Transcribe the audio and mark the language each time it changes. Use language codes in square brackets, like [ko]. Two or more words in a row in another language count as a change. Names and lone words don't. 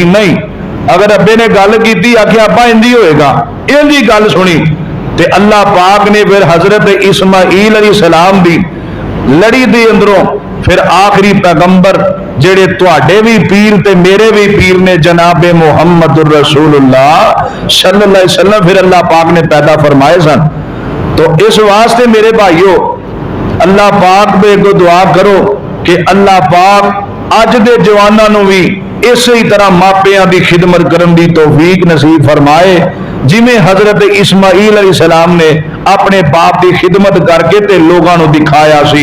[pa] نہیں، اگر ابے نے گل کی آکھیا ابا ایندی ہوئے گا، ایندی گل سنی تے اللہ پاک نے فیر حضرت اسماعیل علیہ السلام دی لڑی دے اندروں فیر آخری پیغمبر جیہڑے تہاڈے وی پیر تے میرے وی پیر نے جناب [ar] محمد رسول الله صلى الله عليه وسلم [pa] فیر اللہ پاک نے پیدا فرمائے سن. تو اس واسطے میرے بھائیو، اللہ پاک دے اگوں دعا کرو کہ اللہ پاک اج دے جواناں نوں وی ایسی طرح ماپیاں دی خدمت کرن دی توفیق نصیب فرمائے جویں حضرت اسماعیل علیہ السلام نے اپنے باپ کی خدمت کر کے تے لوکاں نوں وکھایا سی.